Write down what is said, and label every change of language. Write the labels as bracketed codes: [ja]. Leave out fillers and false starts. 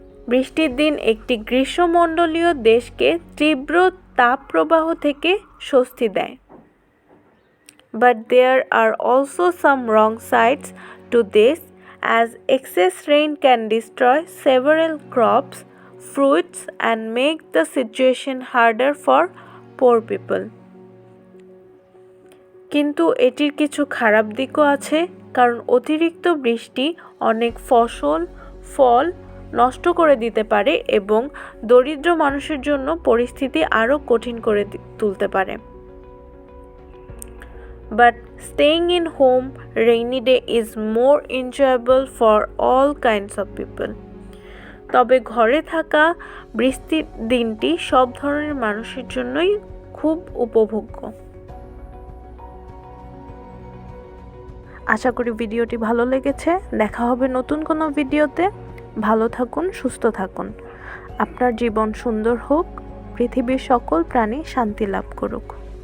[bn] বৃষ্টির দিন একটি গ্রীষ্মমণ্ডলীয় দেশকে তীব্র তাপপ্রবাহ থেকে স্বস্তি দেয়। [en] But there are also some wrong sides to this, as excess rain can destroy several crops, fruits and make the situation harder for poor people. [bn] কিন্তু এটির কিছু খারাপ দিকও আছে কারণ অতিরিক্ত বৃষ্টি অনেক ফসল, ফল নষ্ট করে দিতে পারে এবং দরিদ্র মানুষের জন্য পরিস্থিতি আরও কঠিন করে তুলতে পারে। [en] But staying in home rainy day is more enjoyable for all kinds of people. [bn] তবে ঘরে থাকা বৃষ্টির দিনটি সব ধরনের মানুষের জন্যই খুব উপভোগ্য। আশা করি ভিডিওটি ভালো লেগেছে। দেখা হবে নতুন কোনো ভিডিওতে। ভালো থাকুন, সুস্থ থাকুন। আপনার জীবন সুন্দর হোক, পৃথিবীর সকল প্রাণী শান্তি লাভ করুক।